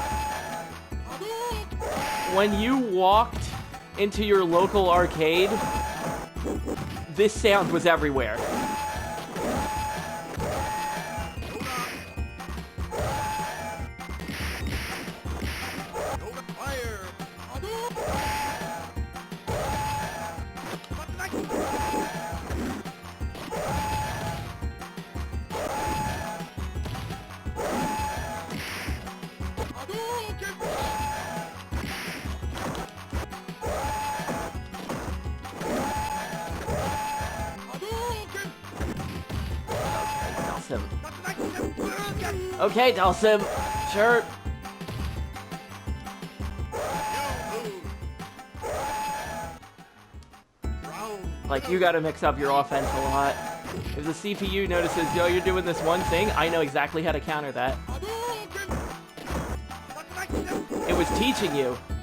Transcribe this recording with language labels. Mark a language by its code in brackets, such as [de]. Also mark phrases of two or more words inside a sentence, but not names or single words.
[en] Hadouken! When you walked into your local arcade, this sound was everywhere. Yoga fire! Hadouken! Hadouken! Hadouken! Hadouken! Dalsim. Hadouken! Okay, Dalsim. Sure. Like, you gotta mix up your offense a lot. If the CPU notices, yo, you're doing this one thing, I know exactly how to counter that. It was teaching you.